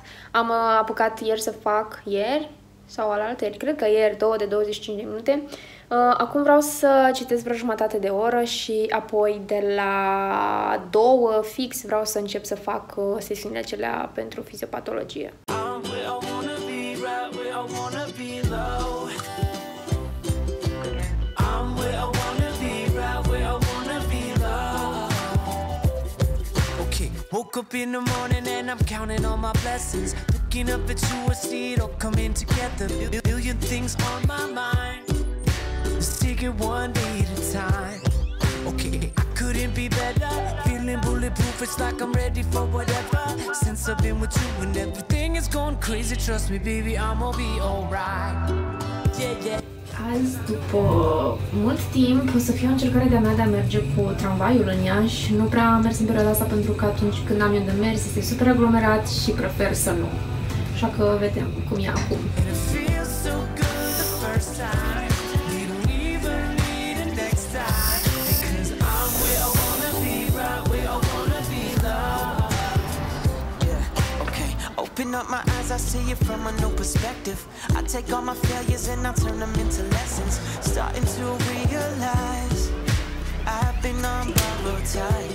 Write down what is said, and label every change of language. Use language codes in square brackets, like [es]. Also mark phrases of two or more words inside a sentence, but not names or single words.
[ro] Am apucat ieri să fac, ieri sau alaltăieri, cred că ieri, 2 de 25 de minute. Acum vreau să citesc vreo jumătate de oră și apoi de la 2 fix vreau să încep să fac sesiunile acelea pentru fiziopatologie. [en] Woke up in the morning and I'm counting all my blessings. Looking up at you, I see it all coming together. Billion things on my mind. Let's take it one day at a time. Okay, I couldn't be better. Feeling bulletproof, it's like I'm ready for whatever. Since I've been with you and everything is going crazy, trust me, baby, I'm gonna be alright. Yeah, yeah. [ro] Azi, după mult timp, o să fie o încercare de-a mea de a merge cu tramvaiul în Iași. Nu prea am mers în perioada asta pentru că atunci când am eu de mers este super aglomerat și prefer să nu. Așa că vedem cum e acum. [en] Open up my eyes, I see it from a new perspective. I take all my failures and I turn them into lessons. Starting to realize I've been on borrowed time.